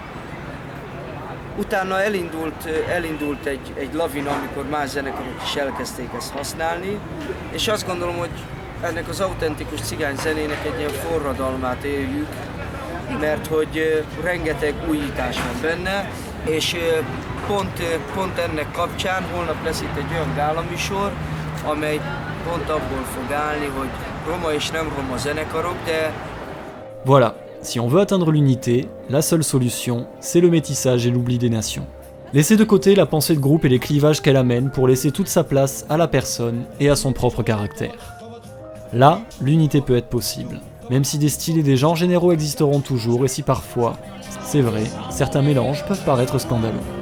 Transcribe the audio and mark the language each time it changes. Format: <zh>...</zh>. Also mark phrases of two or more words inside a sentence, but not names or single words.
<hu>Utána elindult egy lavina, amikor más zenekarok is elkezdték ezt használni, és azt gondolom, hogy ennek az autentikus cigány zenének egy ilyen forradalmát éljük, mert hogy rengeteg újítás van benne, és pont ennek kapcsán holnap lesz itt egy olyan gálaműsor, amely pont abból fog állni, hogy roma és nem roma zenekarok, de...</hu> <fr>Voilà, si on veut atteindre l'unité, la seule solution, c'est le métissage et l'oubli des nations. Laisser de côté la pensée de groupe et les clivages qu'elle amène pour laisser toute sa place à la personne et à son propre caractère. Là, l'unité peut être possible, même si des styles et des genres généraux existeront toujours et si parfois, c'est vrai, certains mélanges peuvent paraître scandaleux.</fr>